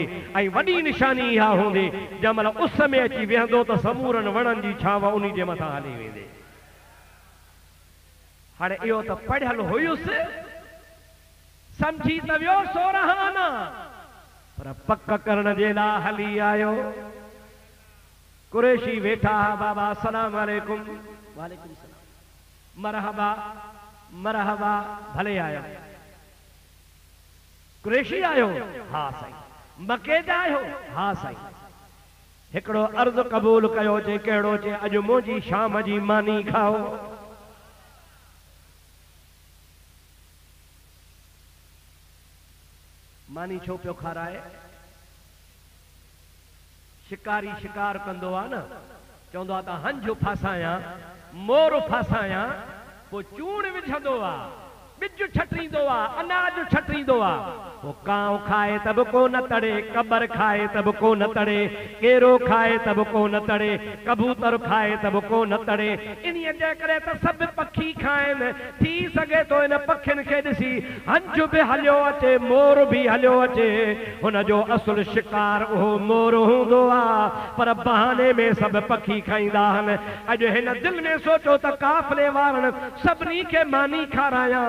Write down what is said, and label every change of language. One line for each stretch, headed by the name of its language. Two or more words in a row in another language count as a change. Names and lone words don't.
Sindhi: ऐं वॾी निशानी इहा हूंदी जंहिं महिल उस में अची वेहंदो त समूरनि वणनि जी छांव उन जे मथां हली वेंदी। हाणे इहो त पढ़ियल हुयुसि, सम्झी त वियो सोरहाना, पर पक करण जे लाइ हली आयो। कुरैशी वेठा बाबा
Arabic: السلام عليكم. وعليكم السلام. مرحبا مرحبا,
Sindhi: भले आयो। कुरैशी आयो? हा साईं। मके जा आयो? हा साईं। हिकिड़ो अर्ज़ क़बूल कयो। जे कहिड़ो? जे अॼु मुंहिंजी शाम जी मानी खाओ। मानी छो पियो खाराए? शिकारी शिकार कंदो आहे न, चवंदो आहे त हंज फासायां, मोर फासायां, पोइ चूण विझंदो आहे, ॿिज छटींदो आहे, अनाज छटींदो आहे। वो कांव खाए तब को न तड़े, कबर खाए तब को न तड़े, केरो खाए तब को न तड़े, कबूतर खाए तब को न तड़े। इन्हीअ जे करे त सभु पखी खाइनि। थी सघे थो इन पखियुनि खे ॾिसी हंज बि हलियो अचे, मोर बि हलियो अचे। हुन जो असुल शिकार उहो मोर हूंदो आहे, पर बहाने में सभु पखी खाईंदा आहिनि। अॼु हिन दिलि में सोचो त काफ़िले वारनि सभिनी खे मानी खारायां।